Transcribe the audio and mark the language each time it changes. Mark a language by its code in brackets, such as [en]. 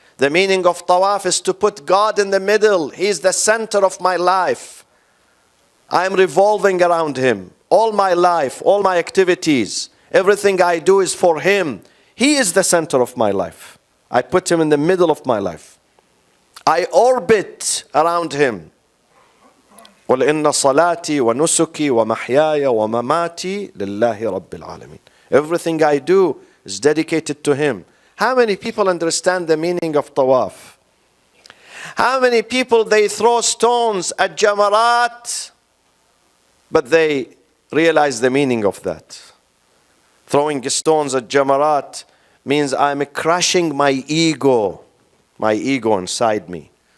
[en] The meaning of tawaf is to put God in the middle. He is the center of my life. I am revolving around Him. All my life, all my activities, everything I do is for Him. He is the center of my life. I put Him in the middle of my life. I orbit around Him. [ar] قل إن صلاتي ونسكي ومحياي ومماتي لله رب العالمين. [en] Everything I do is dedicated to Him. How many people understand the meaning of tawaf? How many people they throw stones at Jamarat, but they realize the meaning of that? Throwing stones at Jamarat means I'm crushing my ego inside me.